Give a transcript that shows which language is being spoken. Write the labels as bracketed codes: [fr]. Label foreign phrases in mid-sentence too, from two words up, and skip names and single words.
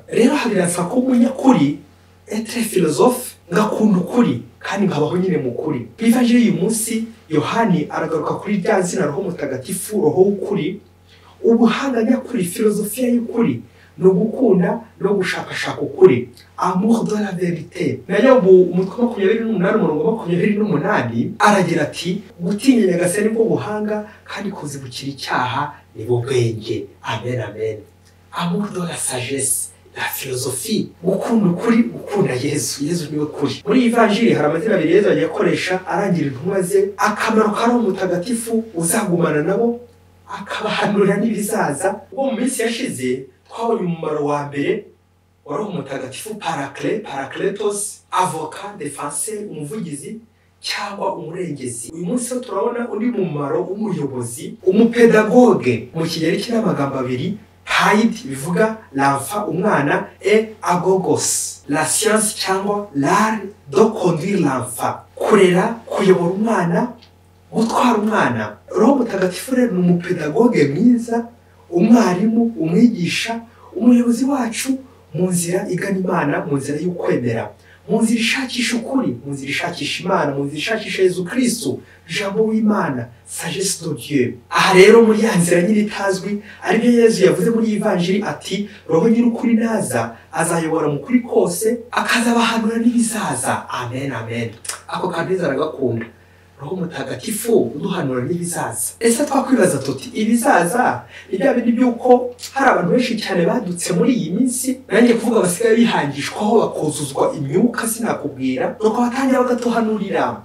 [rw] Rero habirasa ko umunyakuri, [fr] etre philosophe, [rw] ngakunda ukuri kandi nkabaho nyine mu kuri. Ivanjiri uyu munsi Yohani aragaruka kuri rya zina Roho Mutagatifu, Roho w'ukuri, ubuhanga nyakuri, filozofiya y'ukuri ni ugukunda no gushakashaka ukuri, [fr] amour de la vérité. [rw] nayo umutwe 28 aragira ati gutinya Nyagasani bwo buhanga kandi kuzibukira icyaha ni bo bwenge. [fr] Amen, amen. Amour de la sagesse, la philosophie, [rw] gukunda ukuri, gukunda Yesu niwe kuri. Muri Ivanjiri hari amazina abiri Yesu agiye akoresha arangira intumwa ze akamaro ka Roho Mutagatifu uzagumana nabo, akabahanurira n'ibizaza. Ubwo mu minsi yashize twabonye umumaro wa mbere wa Roho Mutagatifu, parakletos, [fr] avocat, defenseur, [rw] umuvugizi cyangwa umurengezi. Uyu munsi turabona undi mumaro w'umuyobozi, umupedagogue. Mu kigereki n'amagambo abiri, haid bivuga l'enfant, umwana, [fr] et agogos, la science cyangwa l'art de conduire l'enfant, [rw] kurera, kuyobora umwana, gutwara umwana. Roho Mutagatifu rero ni umupedagogue mwiza, umwarimu, umwigisha, umuyobozi wacu mu nzira igana Imana, mu nzira y'ukwemera, mu nzira ishakisha ukuri, mu nzira ishakisha Imana, mu nzira ishakisha Yesu Kristo, Jambo w'Imana, [fr] sagesse de Dieu. [rw] Aha rero muri ya nzira nyine itazwi aribyo Yesu yavuze muri Ivanjiri ati Roho nyir'ukuri naza azayobora mu kuri kose, akazabahanura n'ibizaza. Amen, amen. Ako kantu aragakunda, Roho Mutagatifu uduhanura n'ibizaza. Ese twakwibaza tuti ibizaza ni bya bindi by'uko hari abantu benshi cyane badutse muri iyi minsi, nanjye kuvuga basigaye bihangishwaho bakuzuzwa imyuka sinakubwira, nuko batangira bagatuhanurira.